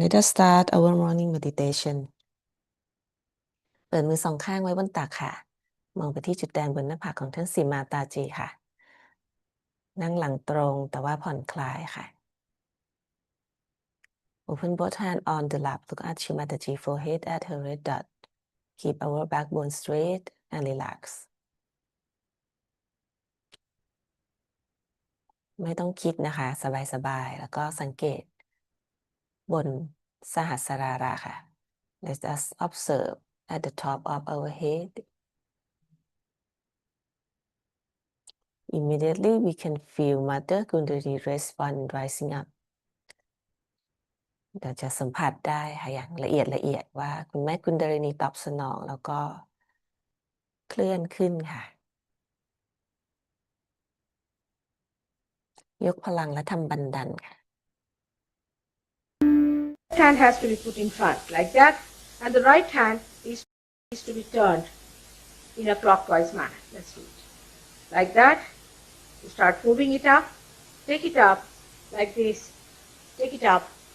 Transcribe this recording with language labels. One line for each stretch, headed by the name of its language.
English: Let us start our morning meditation.
Thai: เปิดมือสองข้างไว้บนตักค่ะ มองไปที่จุดแดงบนหน้าผากของท่านสีมาตาจีค่ะ นั่งหลังตรงแต่ว่าผ่อนคลายค่ะ
English: Open both hands on the lap. Look at Shimataji forehead at her red dot. Keep our backbone straight and relax.
Thai: ไม่ต้องคิดนะคะสบายๆแล้วก็สังเกตบนสหัสราราค่ะ
English: Let us observe at the top of our head. Immediately we can feel Mother Kundalini respond rising up.
Thai: เราจะสัมผัสได้ค่ะอย่างละเอียดว่าคุณแม่กุนดารินีตอบสนองแล้วก็เคลื่อนขึ้นค่ะยกพลังและทำบันดันค่ะ
English: hand has to be put in front like that, and the right hand is to be turned in a clockwise manner. Let's do it. Like that. You start moving it up. Take it up like this. Take it up.